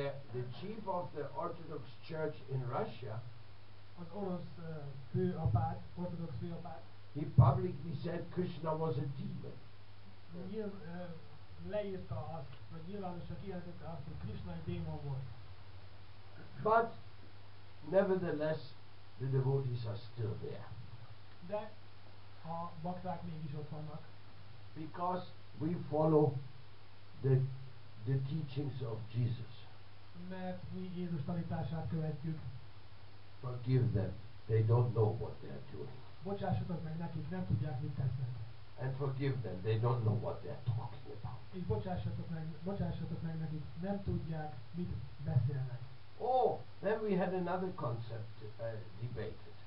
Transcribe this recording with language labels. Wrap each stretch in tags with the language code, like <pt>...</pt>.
<en>The chief of the Orthodox Church in Russia,</en> <hu>Az orosz főapát, ortodox főapát,</hu> <en>he publicly said Krishna was a demon.</en> <hu>Leírta azt, vagy nyilvánosan kijelentette azt, hogy Krishna egy démon volt.</hu> <en>But nevertheless, the devotees are still there.</en> <hu>De a bakták mégis ott vannak.</hu> <en>Because we follow the teachings of Jesus.</en> <hu>Mert mi Jézus tanítását követjük.</hu> <en>Forgive them. They don't know what they're doing.</en> <hu>Bocsássatok meg nekik, nem tudják, mit tesznek.</hu> <en>And forgive them. They don't know what they're talking about.</en> <hu>És bocsássatok meg nekik, nem tudják, mit beszélnek.</hu> <en>Oh, then we had another concept debated.</en>